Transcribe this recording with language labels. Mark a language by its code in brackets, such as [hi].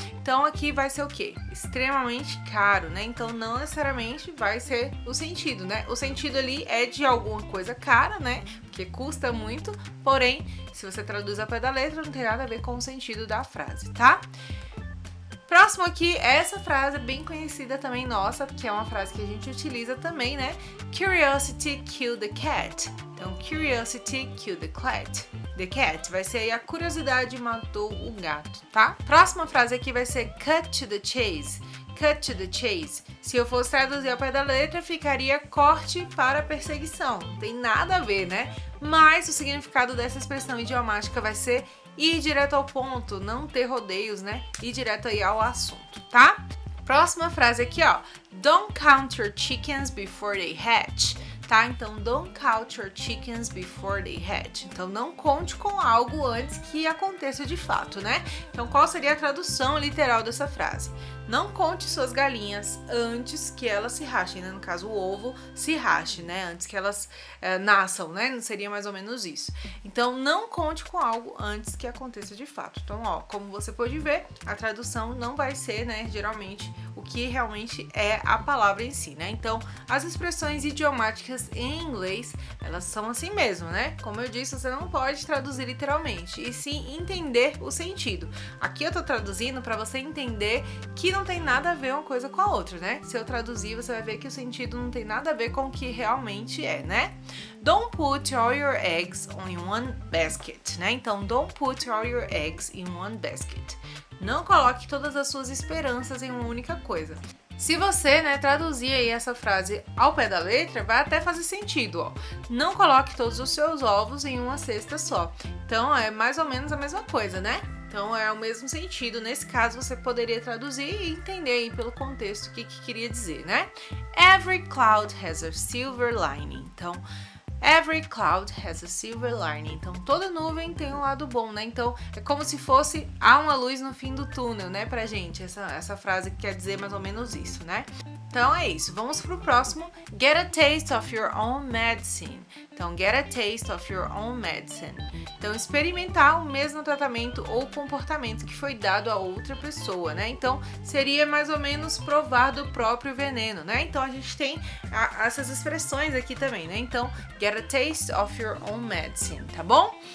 [pt] Então aqui vai ser o quê? Extremamente caro, né? Então não necessariamente vai ser o sentido, né? O sentido ali é de alguma coisa cara, né? Porque custa muito, porém, se você traduz ao pé da letra, não tem nada a ver com o sentido da frase, tá? Próximo aqui, essa frase bem conhecida também nossa, que é uma frase que a gente utiliza também, né? [en] Curiosity killed the cat. Então, curiosity killed the cat. The cat [pt] vai ser aí a curiosidade matou o gato, tá? Próxima frase aqui vai ser [en] cut to the chase. Cut to the chase. [pt] Se eu fosse traduzir ao pé da letra, ficaria corte para perseguição. Não tem nada a ver, né? Mas o significado dessa expressão idiomática vai ser ir direto ao ponto, não ter rodeios, né? Ir direto aí ao assunto, tá? Próxima frase aqui, ó. [en] Don't count your chickens before they hatch. Tá? Então, don't count your chickens before they hatch. [pt] Então, não conte com algo antes que aconteça de fato, né? Então, qual seria a tradução literal dessa frase? não conte suas galinhas antes que elas se rachem, né? No caso, o ovo se rache, né? Antes que elas nasçam, né? Não seria mais ou menos isso. Então, não conte com algo antes que aconteça de fato. Então, ó, como você pode ver, a tradução não vai ser, né, geralmente, o que realmente é a palavra em si, né? Então, as expressões idiomáticas em inglês, elas são assim mesmo, né? Como eu disse, você não pode traduzir literalmente, e sim entender o sentido. Aqui eu tô traduzindo para você entender que não tem nada a ver uma coisa com a outra, né? Se eu traduzir, você vai ver que o sentido não tem nada a ver com o que realmente é, né? [en] Don't put all your eggs in one basket, né? Então, don't put all your eggs in one basket. [pt] Não coloque todas as suas esperanças em uma única coisa. Se você, né, traduzir aí essa frase ao pé da letra, vai até fazer sentido, ó. Não coloque todos os seus ovos em uma cesta só. Então, é mais ou menos a mesma coisa, né? Então, é o mesmo sentido. Nesse caso, você poderia traduzir e entender aí pelo contexto o que queria dizer, né? [en] Every cloud has a silver lining. Então, every cloud has a silver lining. [pt] Então, toda nuvem tem um lado bom, né? Então, é como se fosse há uma luz no fim do túnel, né, pra gente. Essa frase que quer dizer mais ou menos isso, né? Então, é isso. Vamos pro próximo. [en] Get a taste of your own medicine. Então, get a taste of your own medicine. [pt] Então, experimentar o mesmo tratamento ou comportamento que foi dado a outra pessoa, né? Então, seria mais ou menos provar do próprio veneno, né? Então, a gente tem essas expressões aqui também, né? Então, [en] get a taste of your own medicine, [pt] tá bom?